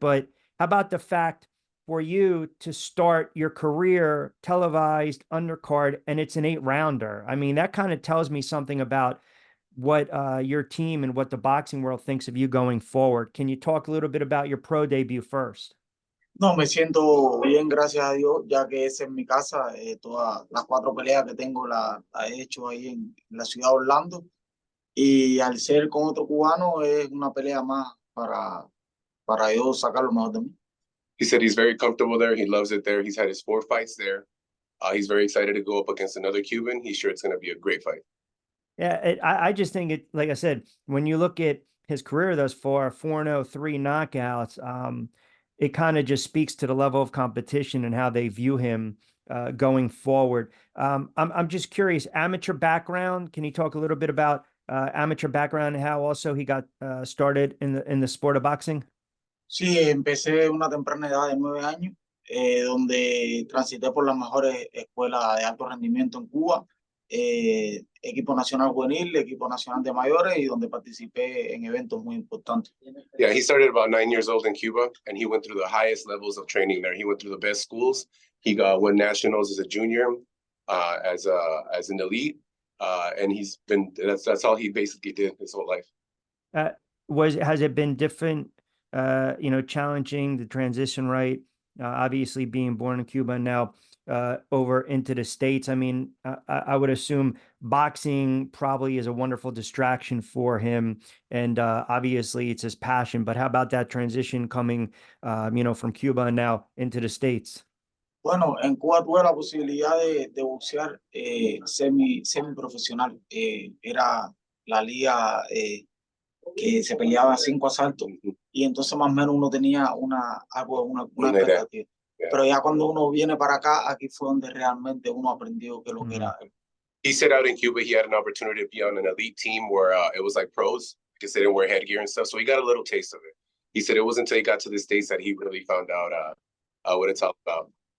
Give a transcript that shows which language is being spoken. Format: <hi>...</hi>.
<en>But how about the fact for you to start your career televised undercard, and it's an 8-rounder? I mean, that kind of tells me something about what your team and what the boxing world thinks of you going forward. Can you talk a little bit about your pro debut first?</en> <es>No, me siento bien, gracias a Dios, ya que es en mi casa. Todas las 4 peleas que tengo las he hecho ahí en la ciudad de Orlando. Y al ser con otro cubano, es una pelea más para yo sacar lo mejor de mí.</es> <en>He said he's very comfortable there. He loves it there. He's had his 4 fights there. He's very excited to go up against another Cuban. He's sure it's going to be a great fight. Yeah, I just think it, like I said, when you look at his career thus far, 4-0, 3 knockouts, it kind of just speaks to the level of competition and how they view him going forward. I'm just curious, amateur background. Can you talk a little bit about amateur background and how also he got started in the sport of boxing?</en> <es>Sí, empecé una temprana edad de 9 años, donde transité por las mejores escuelas de alto rendimiento en Cuba, equipo nacional juvenil, equipo nacional de mayores, y donde participé en eventos muy importantes.</es> <en>Yeah, he started about 9 years old in Cuba, and he went through the highest levels of training there. He went through the best schools. He won nationals as a junior, as an elite, and he's been that's all he basically did his whole life. Has it been different? Challenging the transition, right? Obviously being born in Cuba and now over into the States. I mean, I would assume boxing probably is a wonderful distraction for him. And obviously it's his passion, but how about that transition coming, from Cuba and now into the States?</en> <es>Bueno, en Cuba tuve la posibilidad de boxear semi-profesional. Era la liga que se peleaba 5 asaltos, y entonces más o menos uno tenía una expectativa. Yeah. Pero ya cuando uno viene para acá, aquí fue donde realmente uno aprendió que lo que era.</es> <en>He said out in Cuba he had an opportunity to be on an elite team where it was like pros, because they didn't wear headgear and stuff, so he got a little taste of it. He said it wasn't until he got to the States that he really found out what it's all about.</en>